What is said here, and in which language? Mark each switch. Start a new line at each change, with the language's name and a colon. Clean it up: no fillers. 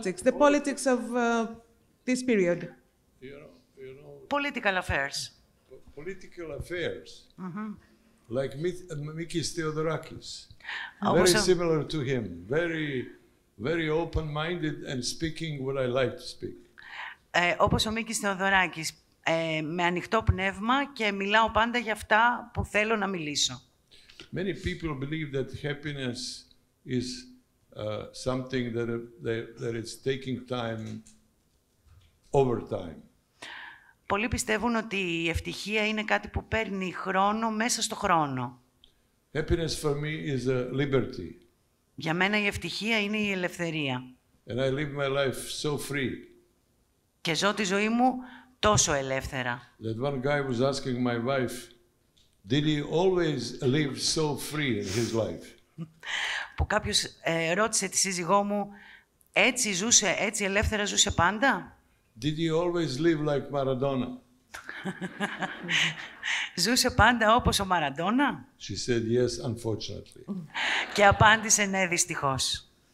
English: The politics of this period. Political affairs. Political affairs. Like Mikis Theodorakis. Oh, very so similar to him. Very open-minded and speaking what I like to speak.
Greek: Όπως ο Μίκης Θεοδωράκης. Με ανοιχτό πνεύμα και μιλάω πάντα για αυτά που θέλω να μιλήσω.
English: Many people believe that happiness is something that it's taking time over time.
Greek: Πολλοί πιστεύουν ότι η ευτυχία είναι κάτι που παίρνει χρόνο μέσα στο χρόνο.
English: Happiness for me is a liberty.
Greek: Για μένα η ευτυχία είναι η ελευθερία.
English: And I live my life so free.
Greek: Και ζω τη ζωή μου τόσο ελεύθερα.
English: That one guy was asking my wife, did he always live so free in his life?
Greek: Που κάποιος ρώτησε τη σύζυγό μου, έτσι ελεύθερα ζούσε πάντα?
English: Did he always live like Maradona?
Greek: Ζούσε πάντα όπως ο Μαραντόνα?
English: She said yes, unfortunately.
Greek: Και απάντησε ναι, δυστυχώς.